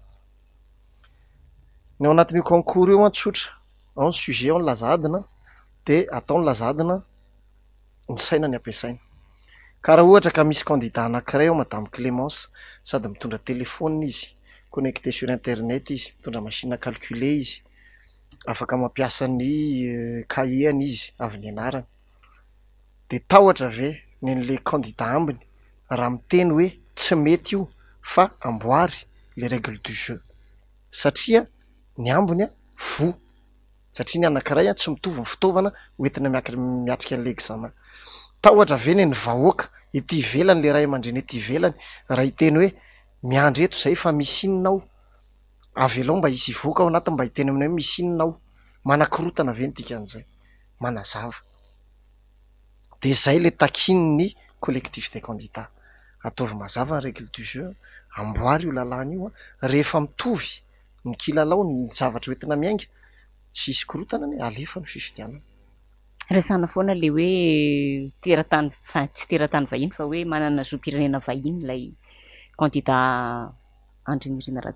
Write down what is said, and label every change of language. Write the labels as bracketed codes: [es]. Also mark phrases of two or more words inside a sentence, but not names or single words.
[mg] Ny ao anatin'io concours io tsotra. Ao ny sujet, ao ny lazadina dia atao ny lazadina ny saina ny ampiasaina. Ka raha ohatra ka misy kandidata anankiray ao Madame Clémence sady mitondra téléphone izy, [fr] connecté sur internet [mg] izy, mitondra [fr] machine à calculer [mg] izy, afaka mampiasa ny cahier izy avy nianarana. Dia tahotra ve nen'ilay kandidata ambiny raha miteny hoe tsy mety io fa amboary [fr] les règles du jeu [mg] satria ny ambiny vo. Satria ny anankiray tsy mitovy ny fitaovana hoentina miatrika an'ilay examen. Tahotra ve ny vahoaka ety ivelany le ray aman-dreny ety ivelany raha hiteny hoe miandry eto izay fa misy inona ao, avelao mba hisy voaka ao anatiny mba hiteny aminay hoe misy inona ao. Manakorotana ve ny dikan'izay? Manazava. Dia izay le takin'ny [fr] collectif des candidats. [mg] Ataovy mazava ny [fr] règle du jeu, [mg] amboary io lalàna io rehefa mitovy ny kilalao ny zavatra hoentina miainga tsy hisy korotana ny alefa ny fifidianana. Resana foana le hoe tsy teratany vahiny fa hoe manana zoam-pirenena vahiny ilay kandidata Andry Nirina Rajoelina.